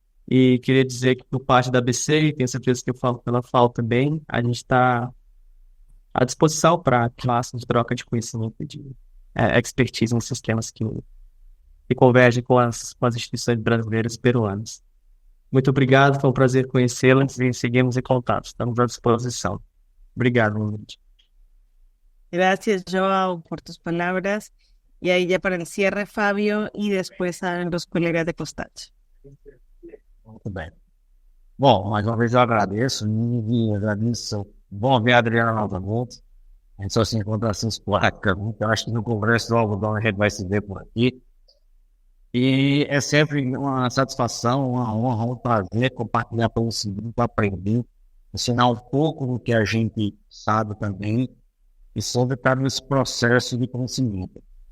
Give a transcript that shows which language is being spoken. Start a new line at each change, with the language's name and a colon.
Portuguese: E queria dizer que por parte da ABC, e tenho certeza que eu falo pela FAO também, a gente está à disposição para classes de troca de conhecimento e de expertise nos sistemas que convergem com as instituições brasileiras e peruanas. Muito obrigado, foi um prazer conhecê-las e seguimos em contato, estamos à disposição. Obrigado, Ingrid.
Spanish: Gracias, Joao, por tus palabras. Y ahí ya para el cierre, Fabio, y después a los colegas de Costach.
Portuguese: Muito bem. Bom, mais uma vez eu agradeço, e agradeço. Bom ver a Adriana novamente. A gente só se encontra assim esporadicamente. Eu acho que no Congresso do Algodão a gente vai se ver por aqui. E é sempre uma satisfação, uma honra, um prazer compartilhar com esse grupo, aprender, ensinar um pouco do que a gente sabe também e sobre estar nesse processo de conhecimento.